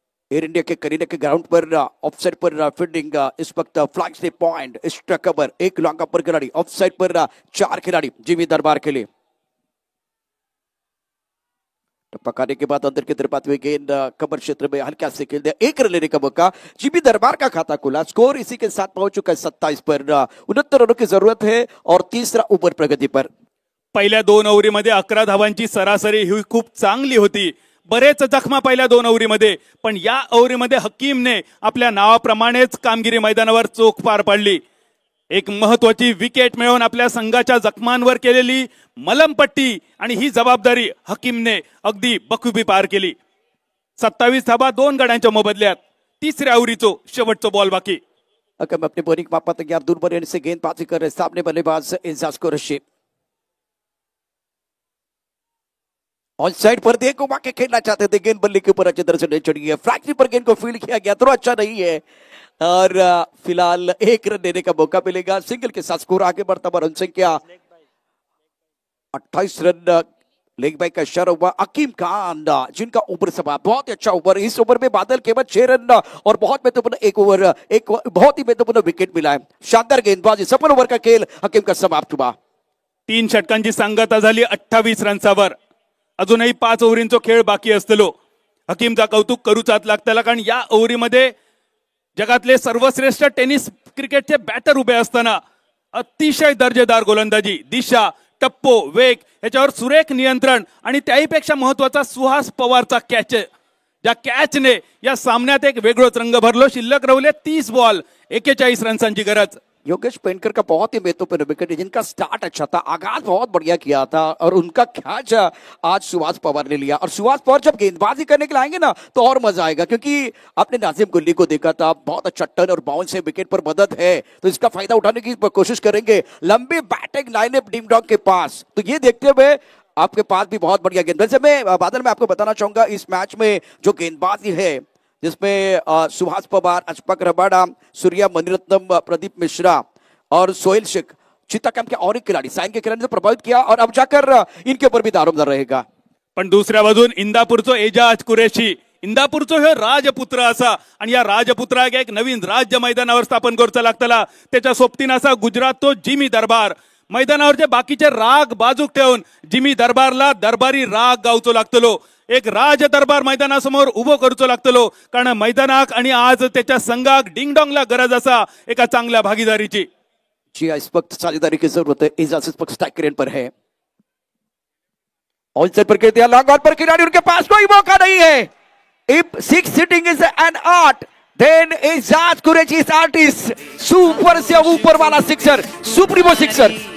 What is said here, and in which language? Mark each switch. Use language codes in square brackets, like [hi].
[hi] Air India के करीना के ground पर ऑफसाइड पर फील्डिंग, इस वक्त फ्लैग से पॉइंट, एक्स्ट्रा कवर, 1 लॉन्ग अपर खिलाड़ी, ऑफसाइड पर 4 खिलाड़ी जिमी दरबार के लिए. पकाने के बाद अंदर की तरफ आते हुए गेंद कवर क्षेत्र में हल्का से खेल दिया. 1 रन लेने का मौका. जिमी दरबार का खाता खुला. स्कोर इसी के साथ पहुंच चुका है 27 पर. 69 रनों की जरूरत है और तीसरा ओव्हर प्रगती पर. [mr] पहिल्या 2 ओव्हरीमध्ये 11 धावांची सरासरी ही खूप चांगली होती. बरेच जखमा पहिल्या 2 ओव्हरीमध्ये, पण या ओव्हरीमध्ये हकीमने आपल्या नावाप्रमाणेच कामगिरी मैदानावर चोख पार पाडली. एक महत्वाची विकेट मिळवून आपल्या संघाच्या जखमांवर केलेली मलमपट्टी आणि ही जबाबदारी हकीमने अगदी बखूबी पार केली. 27 धावा 2 गड्यांच्या मोबदल्यात. तिसऱ्या ओव्हरीचो शेवटचा बॉल बाकी. [hi] अगर अपने बोलिंग मापा तैयार, दूर बल्लेबाजी से गेंदबाजी कर रहे सामने बल्लेबाज एजाज कुरैशी. ऑन साइड पर दे घुमा के खेलना चाहते थे, गेंद बल्ले के ऊपर अच्छी तरह से नहीं चढ़ी है. फ्रैक्चरी पर गेंद को फील्ड किया गया, थोड़ा अच्छा नहीं है और फिलहाल 1 रन देने का मौका मिलेगा. सिंगल के साथ स्कोर आगे बढ़ता हुआ, रन संख्या 28 रन. लेग बाई का इशारा हुआ. हकीम खान जिनका ओवर सभा बहुत अच्छा ओवर. इस ओवर में बादल केवल 6 रन और बहुत महत्वपूर्ण एक बहुत ही महत्वपूर्ण विकेट मिला है. शानदार गेंदबाजी, सफल ओवर का खेल हकीम का समाप्त हुआ. [mr] 3 षटकांची सांगता झाली 28 रन्सावर. अजूनही 5 ओव्हरींचा खेळ बाकी असतलो. हकीमचा कौतुक करूचाच लागतला, कारण या ओव्हरीमध्ये जगातले सर्वश्रेष्ठ टेनिस क्रिकेटचे बॅटर उभे असताना अतिशय दर्जेदार गोलंदाजी, दिशा, टप्पो, वेग याच्यावर सुरेख नियंत्रण आणि त्याहीपेक्षा महत्वाचा सुहास पवारचा कॅच, ज्या कॅचने या सामन्यात एक वेगळोच रंग भरलो. शिल्लक राहिले 30 बॉल, 41 रन्सांची गरज. [hi] योगेश पेनकर का बहुत ही महत्वपूर्ण विकेट है, जिनका स्टार्ट अच्छा था, आगाज बहुत बढ़िया किया था और उनका कैच आज सुभाष पवार ने लिया. और सुभाष पवार जब गेंदबाजी करने के लिए आएंगे ना तो और मजा आएगा, क्योंकि आपने नाजिम गुल्ली को देखा था, बहुत अच्छा टर्न और बाउंस से विकेट पर मदद है, तो इसका फायदा उठाने की कोशिश करेंगे. लंबी बैटिंग लाइनअप डिंग डॉग के पास, तो ये देखते हुए आपके पास भी बहुत बढ़िया गेंद. वैसे मैं बादल में आपको बताना चाहूंगा, इस मैच में जो गेंदबाजी है जिसमें सुभाष पवार, अशफाक रबाडा, सूर्या मणिरत्नम, प्रदीप मिश्रा और सोहेल शेख, चित्ताकाम के और एक खिलाड़ी साइन के खिलाड़ी ने प्रभावित किया और अब जाकर इनके ऊपर भी दारोमदार रहेगा. [mr] पण दुसऱ्या बाजून इंदापूरचो एजाज कुरेशी, इंदापूरचो हे राजपुत्र असा आणि या राजपुत्राक एक नवीन राज्य मैदानावर स्थापन करूचा लागतला. त्याच्या सोबतीन असा गुजरातचो जिमी दरबार. मैदानावरचे बाकीचे राग बाजूक ठेवून जिमी दरबारला दरबारी राग गावचो लागतलो. एक राज दरबार मैदानासमोर उभो करूचो लागतलो, कारण मैदानाक आणि आज त्याच्या संघाक डिंगडॉंगला गरज असा एका चांगल्या भागीदारीची. [hi] जी इस वक्त साझेदारी की जरूरत है. एजाज इस वक्त स्ट्राइक रेंज पर है. ऑन साइड पर खेल दिया, लॉन्ग ऑन पर खिलाड़ी, उनके पास कोई मौका नहीं है. [en] If 6 sitting is an art, then Aijaz Qureshi is artist. [hi] Super से ऊपर वाला सिक्सर, सुप्रीमो सिक्सर.